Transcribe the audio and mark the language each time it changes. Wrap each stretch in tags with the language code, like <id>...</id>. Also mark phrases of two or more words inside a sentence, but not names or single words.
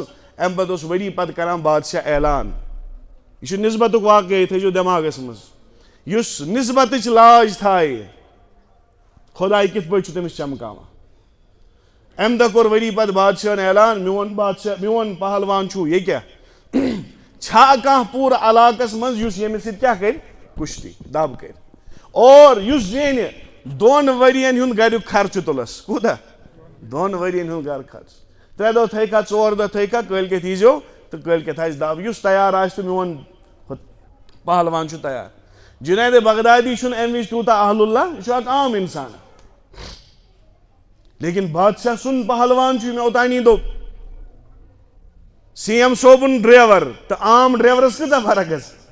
<ks>امہِ پتہٕ اوس ؤری پتہٕ کران بادشاہ اعلان. یہِ چھُ نسبتُک واقعہٕ یہِ تھٲیزیو دٮ۪ماغس منٛز یُس نسبتٕچ لاج تھایہِ خۄداے کِتھ پٲٹھۍ چھُ تٔمِس چمکاوان. امہِ دۄہ کوٚر ؤری پتہٕ بادشاہن اعلان میون پہلوان چھُ یہِ کیٛاہ چھا کانٛہہ پوٗرٕ علاقس منٛز یُس ییٚمِس سۭتۍ کیٛاہ کرِ کُشتی دب کرِ اور یُس زینہِ 2 ؤرین ہُنٛد گریُک خرچہٕ تُلس. کوٗتاہ 2 ؤرین ہُنٛد گرٕ خرچہٕ 3 دۄہ تھٲیکھا 4 دۄہ تھٲیکھا کٲلۍکٮ۪تھ ییٖزیو تہٕ کٲلۍکٮ۪تھ آسہِ دب یُس تیار آسہِ تہٕ میون پہلوان چھُ تیار. جُنید بغدادی چھُنہٕ امہِ وِزِ تیوٗتاہ اہل اللہ یہِ چھُ اکھ عام انسان لیکن بادشاہ سُنٛد پہلوان چھُ مےٚ اوتانی دوٚپ CM صٲبُن ڈرایور تہٕ عام ڈرایورس کۭژاہ فرق گژھِ.</ks>